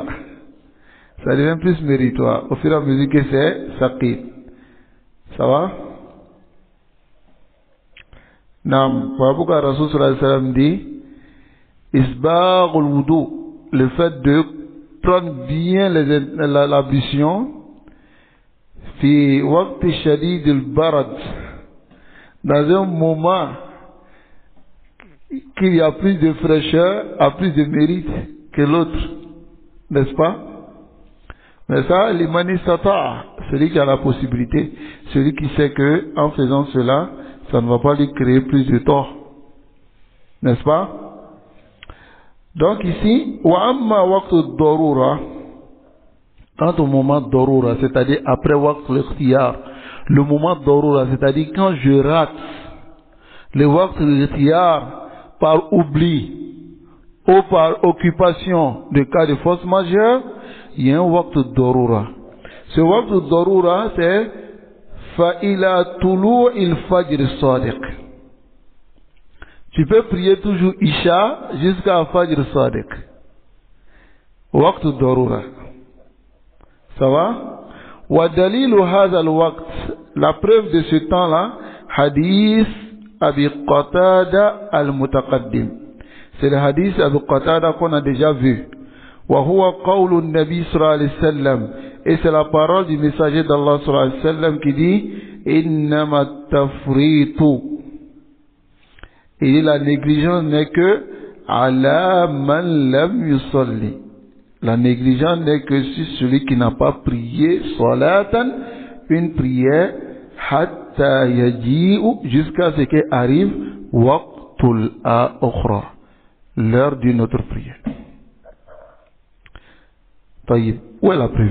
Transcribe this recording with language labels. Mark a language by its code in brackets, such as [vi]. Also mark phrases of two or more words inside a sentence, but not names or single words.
[fr] Ça devient plus méritoire au fur et à mesure que c'est saqil. Ça va? Nam, voilà pourquoi [ar] Rasul sallallahu alayhi wa sallam [fr] dit [ar] Isbaghul wudu, [fr] le fait de prendre bien l'ablution, [ar] fi waqti shadid al-barad, [fr] dans un moment qu'il y a plus de fraîcheur, a plus de mérite que l'autre, n'est-ce pas? Mais ça, [ar] liman istata', [fr] celui qui a la possibilité, celui qui sait que en faisant cela, ça ne va pas lui créer plus de tort, n'est-ce pas? Donc ici, [ar] wa amma waqtu darura, [fr] quant au moment darura, c'est-à-dire après [ar] waqtu l'ikhtiyar, [fr] le moment darura, c'est-à-dire quand je rate le [ar] waqtu l'ikhtiyar [fr] par oubli ou par occupation de cas de force majeure, il y a un [ar] waqtu darura. [fr] Ce waqtu darura, c'est [ar] fa'ila tulu'il fajr sadiq. [fr] Tu peux prier toujours Isha jusqu'à [ar] Fajr Sadiq. Waqtu darura. [fr] Ça va? [ar] Wa dalilu hadha al-waqt. [fr] La preuve de ce temps-là, [ar] hadith Abi Qatada al-Mutaqaddim. [fr] C'est le [ar] hadith Abi Qatada [fr] qu'on a déjà vu. [ar] Wa huwa qawlu an-nabi sallallahu alayhi wa sallam. [fr] Et c'est la parole du messager d'Allah [ar] sallallahu alayhi wa sallam [fr] qui dit [ar] Innama tafritu. [fr] Et la négligence n'est que [ar] ala man lam yusalli. [fr] La négligence n'est que sur celui qui n'a pas prié salatan, une prière, [ar] hatta yaji'u, [fr] jusqu'à ce qu'arrive [ar] waqtul akhra, [fr] l'heure d'une autre prière. Taïb, où est la preuve?